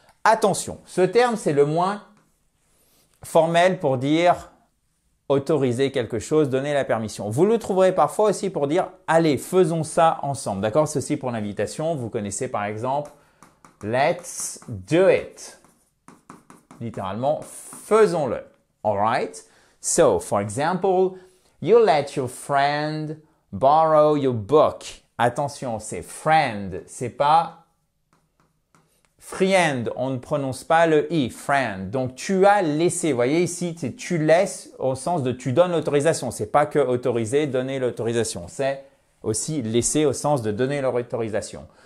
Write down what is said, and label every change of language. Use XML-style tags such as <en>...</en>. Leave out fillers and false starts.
<fr>Attention, ce terme, c'est le moins formel pour dire autoriser quelque chose, donner la permission. Vous le trouverez parfois aussi pour dire « Allez, faisons ça ensemble ». D'accord? Ceci pour l'invitation. Vous connaissez par exemple «</fr> <en>Let's do it ».</en> <fr>Littéralement, faisons-le.</fr> <en>Alright? So, for example, you let your friend borrow your book.</en> <fr>Attention, c'est friend, c'est pas friend, on ne prononce pas le i, friend. Donc, tu as laissé. Vous voyez ici, tu laisses au sens de tu donnes l'autorisation. C'est pas que autoriser, donner l'autorisation. C'est aussi laisser au sens de donner l'autorisation.</fr>